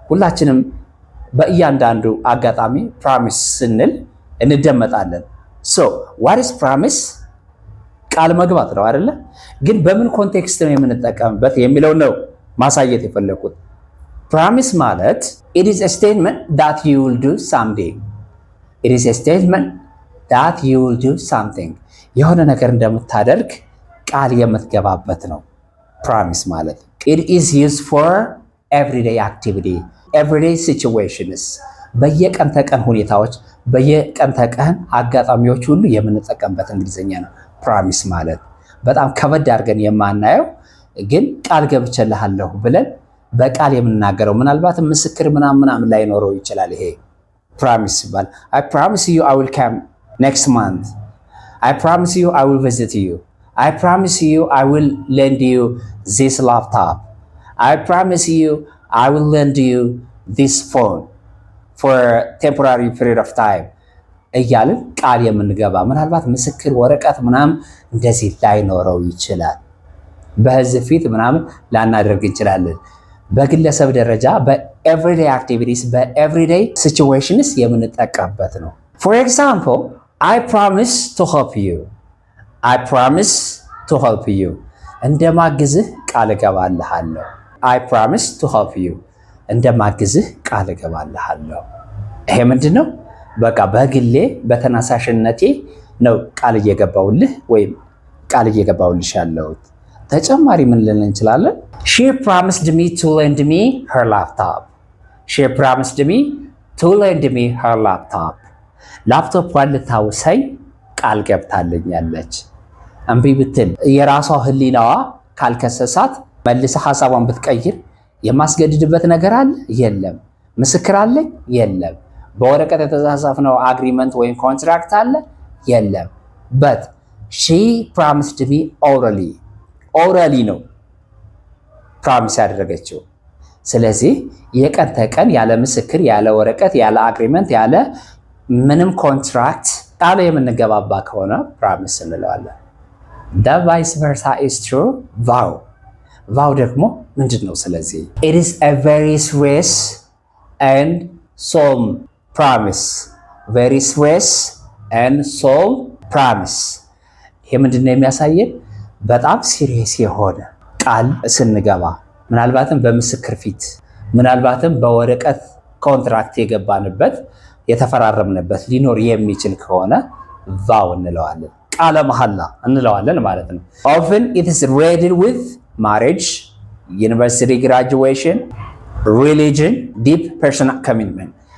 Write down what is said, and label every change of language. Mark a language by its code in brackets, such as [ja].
[am] ሁላችንም በእያንዳንዱ አጋጣሚ ፕሮሚስ ስንል እንደመጣለን። ሶ [en] what is promise? [am] ቃል መግባት ነው አይደለ? ግን በምን ኮንቴክስት ነው የምንጠቀምበት የሚለው ነው ማሳየት የፈለኩት። ፕሮሚስ ማለት [en] it is a statement that you will do someday. it is a statement that you will do something. [am] የሆነ ነገር እንደምታደርግ ቃል የምትገባበት ነው ፕሮሚስ ማለት። [en] it is used for everyday activity, everyday situations. [am] በየቀን ተቀን ሁኔታዎች በየቀን ተቀን አጋጣሚዎች ሁሉ የምንጠቀምበት እንግሊዘኛ ነው ፕሮሚስ ማለት። በጣም ከበድ አድርገን የማናየው ግን ቃል ገብቼልሃለሁ ብለን በቃል የምናገረው ምናልባት ምስክር ምናምን ላይኖረው ይችላል። ይሄ ፕሮሚስ ይባላል። [en] I promise you I will come next month. I promise you I will visit you. I promise you I will lend you this laptop. I promise you I will lend you this phone for a temporary period of time. [am] እያልን ቃል የምንገባ ምናልባት ምስክር ወረቀት ምናምን እንደዚህ ላይኖረው ይችላል። በህዝብ ፊት ምናምን ላናደርግ እንችላለን። በግለሰብ ደረጃ በኤቭሪዴይ አክቲቪቲስ በኤቭሪዴይ ሲቹዌሽንስ የምንጠቀምበት ነው። [en] for example, I promise to help you. I promise to help you. [am] እንደማግዝህ ቃል እገባልሃለሁ። [en] I promise to help you. [am] እንደማግዝህ ቃል እገባልሃለሁ። ይሄ ምንድነው? በቃ በግሌ በተናሳሽነቴ ነው ቃል እየገባውልህ ወይም ቃል እየገባውልሽ ያለሁት። ተጨማሪ ምን ልልን እንችላለን? [en] She promised me to lend me her laptop. She promised me to lend me her laptop. [am] ላፕቶፕዋን ልታውሰኝ ቃል ገብታለኛለች። እምቢ ብትል የራሷ ህሊናዋ ካልከሰሳት መልሰ ሐሳቧን ብትቀይር የማስገድድበት ነገር አለ? የለም። ምስክር አለ? የለም። በወረቀት የተጻፈው አግሪመንት ወይም ኮንትራክት አለ? የለም። [en] but she promised me orally [am] ነው ፕሮሚስ ያደረገችው። ስለዚህ የቀን ተቀን ያለ ምስክር ያለ ወረቀት ያለ አግሪመንት ያለ ምንም ኮንትራክት ቃል የምንገባባ ከሆነ ፕሮሚስ እንለዋለን። [en] the vice versa is true vow. [am] vow ደግሞ ምንድነው? [en] ስለዚህ it is a very serious and solemn promise. very serious and solemn promise. [am] ይሄ ምንድነው የሚያሳየን? በጣም ሲሪየስ የሆነ ቃል ስንገባ ምናልባትም በምስክር ፊት ምናልባትም በወረቀት ኮንትራክት የገባንበት የተፈራረምንበት ሊኖር የሚችል ከሆነ ቫው እንለዋለን። ቃለ መሐላ እንለዋለን ማለት ነው። [en] often it is related with marriage, university graduation, religion, deep personal commitment.